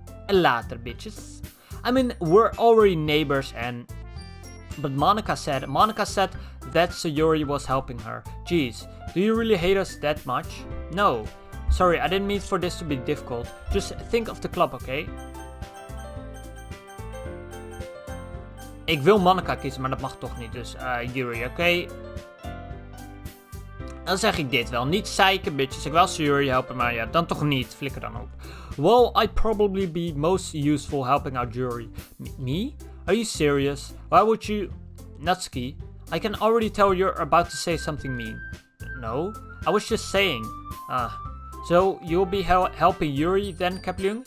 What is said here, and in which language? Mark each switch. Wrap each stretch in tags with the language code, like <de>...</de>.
<en>Later, bitches. I mean, we're already neighbors and... But Monica said that Sayuri was helping her. Jeez, do you really hate us that much? No. Sorry, I didn't mean for this to be difficult. Just think of the club, okay?</en> <nl>Ik wil Monica kiezen, maar dat mag toch niet. Dus Yuri, oké? Dan zeg ik dit wel. Niet zeiken, bitches. Ik wil Sayuri helpen, maar ja, dan toch niet. Flikker dan op.</nl> <en>Well, I'd probably be most useful helping out Yuri. Me? Are you serious? Why would you... Natsuki, I can already tell you're about to say something mean. No, I was just saying. So you'll be helping Yuri then, Kepler?</en>